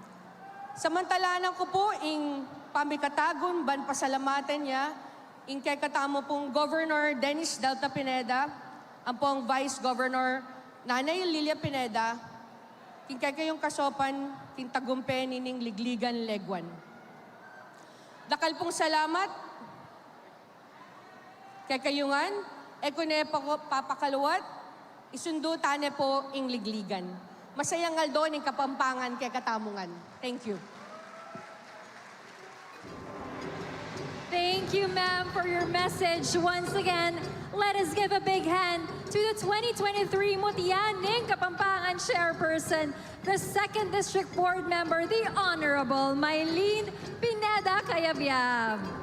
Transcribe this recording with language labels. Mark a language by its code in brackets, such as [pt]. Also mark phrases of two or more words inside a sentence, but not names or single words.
[pam] Samantalanan ko po ing pamikatagon ban pasalamatan niya ing kay katamo pong Governor Dennis Delta Pineda, ang pong Vice Governor Nanay Lilia Pineda, king kay kayong kasopan king tagumpeni ning ligligan legwan. Dakal pong salamat kay kayungan, ekune papakaluwat, isundo tane po ing ligligan. Masayang Aldo ning Kapampangan kay katamungan. [en] Thank you. Thank you, ma'am, for your message. Once again, let us give a big hand to the 2023 Mutya Ning Kapampangan Chairperson, the 2nd District Board Member, the Honorable Mylene Pineda Cayabyab.